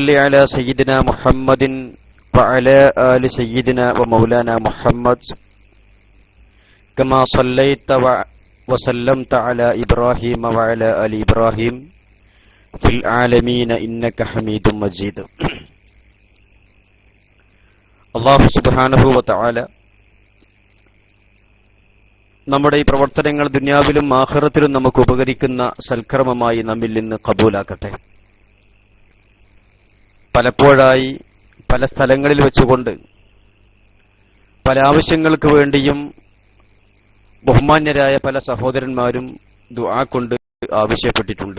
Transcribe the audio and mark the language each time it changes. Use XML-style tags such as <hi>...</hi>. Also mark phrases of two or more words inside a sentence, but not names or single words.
<ar>صل على سيدنا محمد وعلى آل سيدنا ومولانا محمد كما صليت وسلمت على إبراهيم وعلى آل إبراهيم في العالمين إنك حميد مجيد. الله سبحانه وتعالى</ar> <ml>നമ്മുടെ ഈ പ്രവർത്തനങ്ങൾ ദുനിയാവിലും ആഖിറത്തിലും നമുക്ക് ഉപകരിക്കുന്ന സൽക്കർമ്മമായി നമ്മിൽ നിന്ന് കബൂലാക്കട്ടെ. പലപ്പോഴായി പല സ്ഥലങ്ങളിൽ വെച്ചുകൊണ്ട് പല ആവശ്യങ്ങൾക്ക് വേണ്ടിയും ബഹുമാന്യരായ പല സഹോദരന്മാരും ദുആ കൊണ്ട് ആവശ്യപ്പെട്ടിട്ടുണ്ട്.</ml>